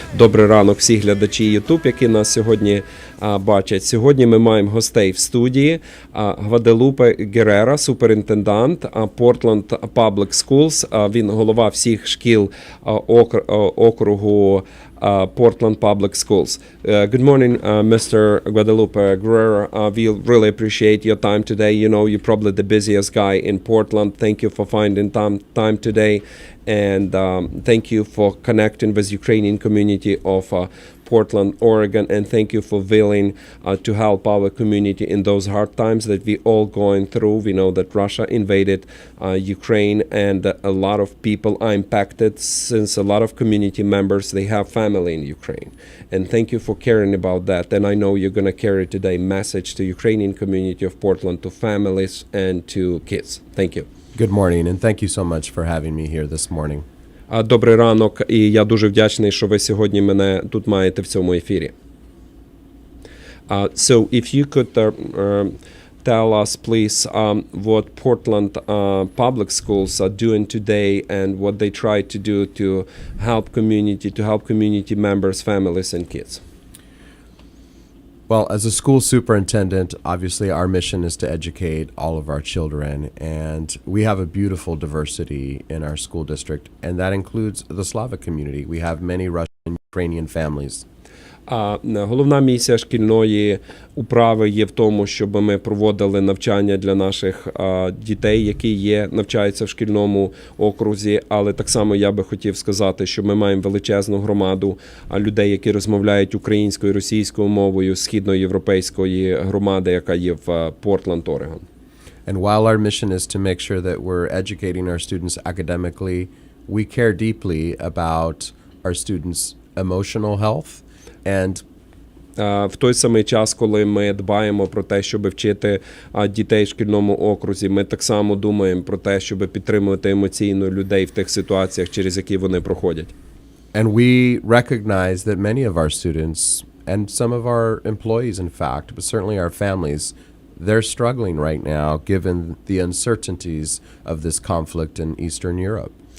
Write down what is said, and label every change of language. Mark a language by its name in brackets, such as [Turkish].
[Ukrainian] Добрий ранок всі глядачі YouTube, які нас сьогодні бачать. Сьогодні ми маємо гостей в студії. Гваделупе Герера, суперінтендант Portland Public Schools. Він голова всіх шкіл округу Portland Public Schools. [English] Good morning, Mr. Guadalupe Guerrero. We really appreciate your time today. You know, you're probably the busiest guy in Portland. Thank you for finding time today. And thank you for connecting with Ukrainian community of Portland, Oregon. And thank you for willing to help our community in those hard times that we all going through. We know that Russia invaded Ukraine, and a lot of people are impacted since a lot of community members, they have family in Ukraine. And thank you for caring about that. And I know you're going to carry today message to Ukrainian community of Portland, to families and to kids. Thank you. Good morning, and thank you so much for having me here this morning. [Ukrainian] Добрий ранок, і я дуже вдячний, що ви сьогодні мене тут маєте в цьому ефірі. [English] So if you could tell us, please, what Portland public schools are doing today and what they try to do to help community members, families, and kids. Well, as a school superintendent, obviously our mission is to educate all of our children, and we have a beautiful diversity in our school district, and that includes the Slavic community. We have many Russian and Ukrainian families. [Ukrainian] Головна місія шкільної управи є в тому, щоб ми проводили навчання для наших дітей, які навчаються в шкільному окрузі, але так само я би хотів сказати, що ми маємо величезну громаду людей, які розмовляють українською, російською мовою, східноєвропейської громади, яка є в Портленд, Орегон. [English] And while our mission is to make sure that we're educating our students academically, we care deeply about our students' emotional health and [Ukrainian] В той самий час, коли ми дбаємо про те, щоб вчити дітей в шкільному окрузі, ми так само думаємо про те, щоб підтримувати емоційно людей в тих ситуаціях, через які вони проходять. [English] And we recognize that many of our students and some of our employees, in fact, but certainly our families, they're struggling right now given the uncertainties of this conflict in Eastern Europe.